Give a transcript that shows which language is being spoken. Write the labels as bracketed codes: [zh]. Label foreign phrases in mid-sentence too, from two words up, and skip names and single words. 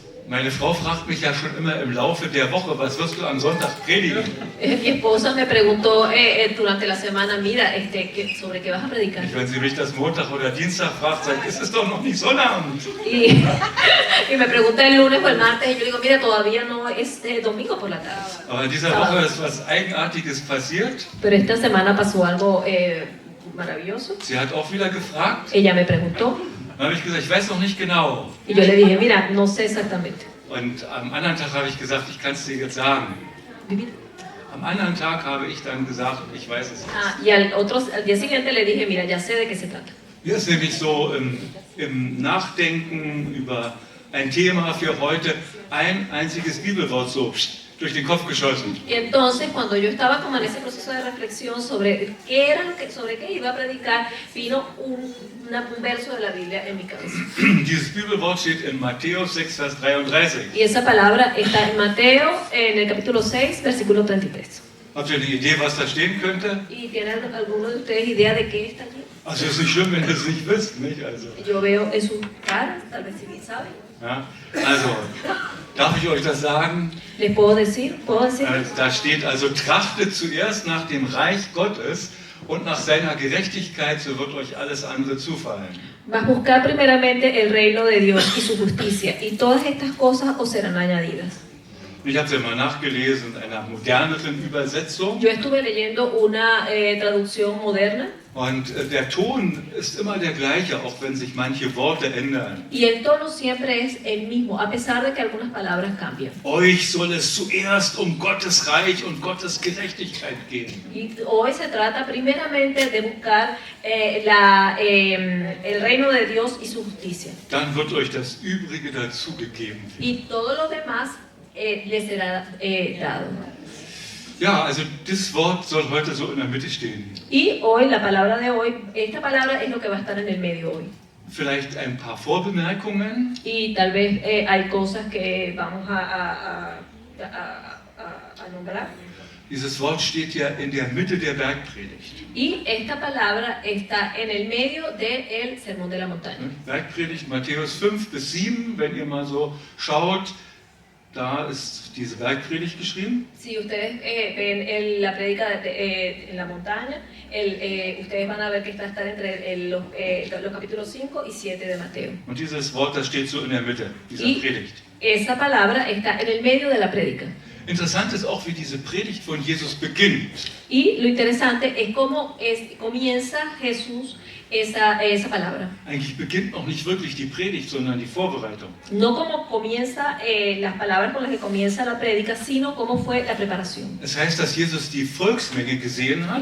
[de] Meine Frau fragt mich ja schon immer im Laufe der Woche, was wirst du am Sonntag predigen? [es] Mi esposa me preguntó durante la semana, mira, ¿sobre qué vas a predicar? [de] Wenn sie mich das Montag oder Dienstag fragt, sage ich, es ist doch noch nicht Sonnabend. [es] Y me pregunta el lunes o el martes y yo digo, mira, todavía no es domingo por la tarde. [de] Aber in dieser Woche ist was Eigenartiges passiert. [es] Pero esta semana pasó algo maravilloso. [de] Sie hat auch wieder gefragt. [es] Ella me preguntó. [de] Dann habe ich gesagt, ich weiß noch nicht genau. [es] Y yo le dije, mira, no sé exactamente. [de] Und am anderen Tag habe ich gesagt, ich kann es dir jetzt sagen. Am anderen Tag habe ich dann gesagt, ich weiß es jetzt. [es] Y al día siguiente le dije, mira, ya sé de qué se trata. [de] Hier ist nämlich so im Nachdenken über ein Thema für heute ein einziges Bibelwort so durch den Kopf geschossen. [es] Y entonces, cuando yo estaba como en ese proceso de reflexión sobre sobre qué iba a predicar, vino un verso de la Biblia en mi cabeza. [de] Dieses Bibelwort steht in Matthäus 6, Vers 33. [es] Y esa palabra está en Mateo, en el capítulo 6, versículo 33. [de] Habt ihr eine Idee, was da stehen könnte? [es] ¿Y tienen alguno de ustedes idea de qué está allí? [de] Also es ist nicht schlimm, wenn ihr es nicht wisst, nicht? Also. [es] Yo veo en su cara, tal vez si bien saben. [de] Ja, also, darf ich euch das sagen? [es] ¿Les puedo decir? [de] Da steht also, trachtet zuerst nach dem Reich Gottes und nach seiner Gerechtigkeit, so wird euch alles andere zufallen. [es] Mas buscar primeramente el reino de Dios y su justicia, y todas estas cosas os serán añadidas. [de] Ich habe es ja mal nachgelesen in einer moderneren Übersetzung. [es] Yo estuve leyendo una traducción moderna. [de] Und der Ton ist immer der gleiche, auch wenn sich manche Worte ändern. [es] Y el tono siempre es el mismo, a pesar de que algunas palabras cambian. [de] Euch soll es zuerst Gottes Reich und Gottes Gerechtigkeit gehen. [es] Y hoy se trata primeramente de buscar el reino de Dios y su justicia. [de] Dann wird euch das Übrige dazugegeben. [es] Y todo lo demás les será dado. [de] Ja, also das Wort soll heute so in der Mitte stehen. [es] Y hoy, la palabra de hoy, esta palabra es lo que va a estar en el medio hoy. [de] Vielleicht ein paar Vorbemerkungen. [es] Y tal vez hay cosas que vamos a nombrar. [de] Dieses Wort steht ja in der Mitte der Bergpredigt. [es] Y esta palabra está en el medio del Sermón de la Montaña. [de] Bergpredigt Matthäus 5 bis 7, wenn ihr mal so schaut. Da ist diese Bergpredigt geschrieben. [es] Si ustedes ven la prédica en la montaña, ustedes van a ver que está entre los capítulos 5 y 7 de Mateo. [de] Und dieses Wort, das steht so in der Mitte dieser Predigt. [es] Esa palabra está en el medio de la prédica. [de] Interessant ist auch, wie diese Predigt von Jesus beginnt. [es] Y lo interesante es cómo comienza Jesús esa palabra. [de] Eigentlich beginnt noch nicht wirklich die Predigt, sondern die Vorbereitung. [es] No como comienza las palabras con las que comienza la prédica, sino cómo fue la preparación. [de] Es heißt, dass Jesus die Volksmenge gesehen hat.